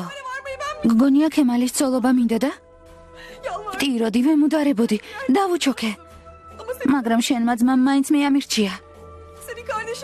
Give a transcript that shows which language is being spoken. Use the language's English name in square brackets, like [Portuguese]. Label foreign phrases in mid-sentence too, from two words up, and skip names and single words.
[Turkish] Var mıyım ben? [Georgian] გგონია ქემალის ცოლობა მინდა და [Turkish] Yalvar. [Georgian] ტიროდი ვემუდარებოდი დავუჩოქე. [Turkish] Ama senin, [Georgian] მაგრამ შენმა ძმამ მაინც მე ამირჩია. [Turkish] senin kardeşin.